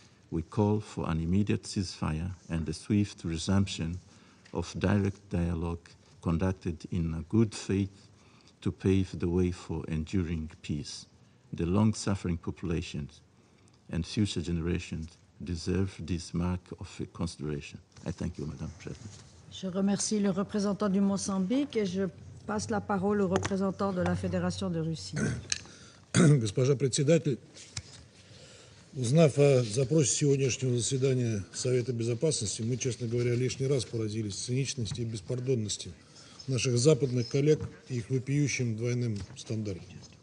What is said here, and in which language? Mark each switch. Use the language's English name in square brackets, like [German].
[English] We call for an immediate ceasefire and the swift resumption of direct dialogue conducted in good faith to pave the way for enduring peace. The long-suffering populations and future generations deserve this mark of consideration. I thank you, Madam President. [French] Je remercie le représentant du Mozambique et je passe la parole au représentant de la Fédération de Russie. [Russian] Госпожа председатель, узнав о запросе сегодняшнего заседания Совета Безопасности, мы, честно говоря, лишний раз поразились циничности и беспардонности наших западных коллег и их вопиющим двойным стандартам.